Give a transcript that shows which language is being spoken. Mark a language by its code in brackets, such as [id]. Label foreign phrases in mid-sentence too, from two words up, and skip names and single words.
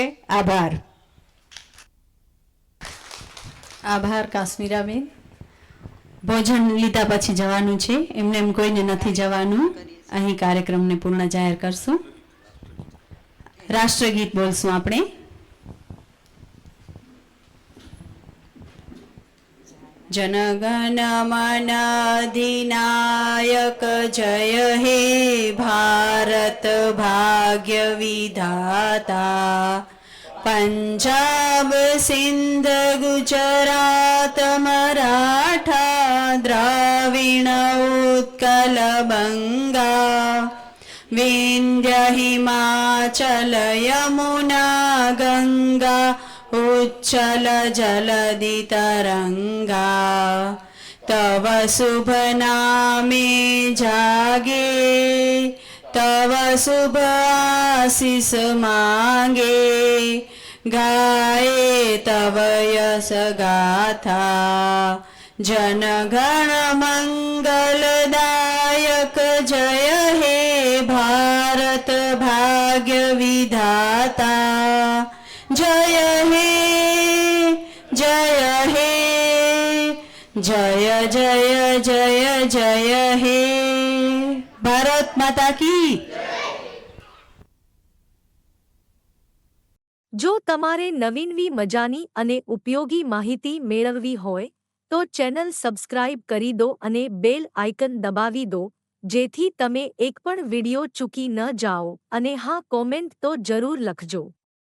[gu] આભાર. આભાર કાશ્મીરાબેન. ભોજન લીધા પછી જવાનું છે, એમને એમ કોઈને નથી જવાનું. અહીં કાર્યક્રમને પૂર્ણ જાહેર કરશું. રાષ્ટ્રગીત બોલશું આપણે. [bn] জনগণ মন অধিনায়ক জয় হে ভারত ভাগ্য বিধাতা পঞ্জাব সিন্ধ গুজরাট মরাঠা দ্রাবিড় উৎকল বঙ্গ বিন্ধ্য হিমাচল যমুনা গঙ্গা উচ্ছলজলধিতরঙ্গ তব শুভ নামে জাগে তব শুভ আশিস মাগে গাহে তব যশ গাথা জনগণ মঙ্গলদায়ক জয় হে ভারত ভাগ্য বিধাতা জয় হে জয় হে জয় জয় জয় জয় হে [hi] भारत माता की। [gu] જો તમારે નવીનવી મજાની અને ઉપયોગી માહિતી મેળવવી હોય તો ચેનલ સબસ્ક્રાઇબ કરી દો અને બેલ આઇકન દબાવી દો જેથી તમે એક પણ વિડિયો ચૂકી ન જાઓ અને હા કોમેન્ટ તો જરૂર લખજો।